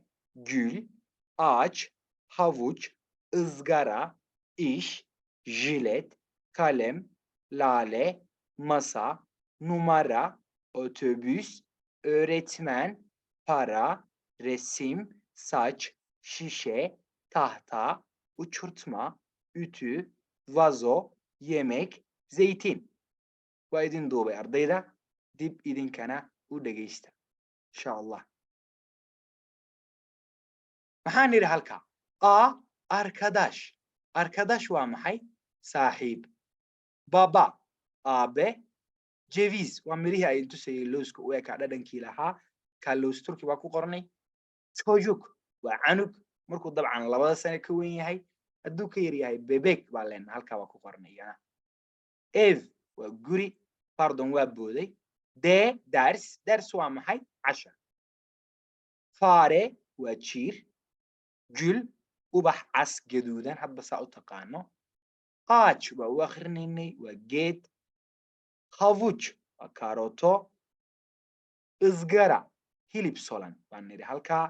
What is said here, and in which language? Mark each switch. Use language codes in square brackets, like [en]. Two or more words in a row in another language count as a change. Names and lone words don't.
[tr] gül, ağaç, havuç, ızgara, iş, jilet, kalem, lale, masa, numara, otobüs, öğretmen, para, resim, saç, şişe, tahta, uçurtma, ütü, vazo, yemek, zeytin. [so] Waa idin duubay ardayda. Dib idinkana u dhegeysta insha Allah. Maxaan nidhi halkaa? [tr] A, [so] arkadaş. Arkadaş waa maxay? Saaxiib. Baba, aabe. Ceviz waa mirihii ay tusayay lowska u ekaa dhadhankii lahaa. Kaa lows turki baa ku qornay. Çocuk waa canug markuu dabcan 2 sano ka weyn yahay. Hadduu ka yar yahay bebek baa leenahay halkaa baa ku qornay iyana. Ev waa guri. Pardon waa booday. [tr] D, ders. [so] Ders waa maxay? Cashar. Fare waa jiir. Gül, ubax cas gaduudan hadba saa u taqaano. Ağaç waa u akrinaynay waa geed. Havuç waa kaarooto. Izgara, hilib solan baan nidhi halkaa.